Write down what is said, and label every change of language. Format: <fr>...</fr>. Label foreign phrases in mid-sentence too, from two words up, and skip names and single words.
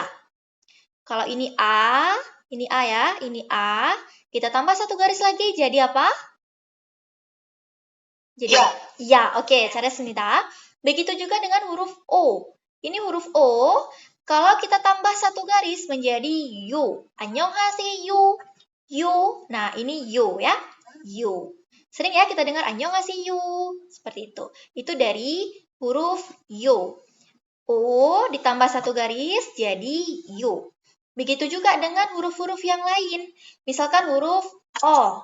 <id>Kalau ini A ya, ini A, kita tambah satu garis lagi, jadi apa? Jadi ya, oke, 잘했습니다. Begitu juga dengan huruf O. Ini huruf O, kalau kita tambah satu garis menjadi 요.</id> <ko>안녕하세요. 요.</ko> <id>Nah, ini yo ya. Yo. Sering ya kita dengar 안녕하세요. Seperti itu. Itu dari huruf yo. O ditambah satu garis jadi yo. Begitu juga dengan huruf-huruf yang lain. Misalkan huruf O.</id>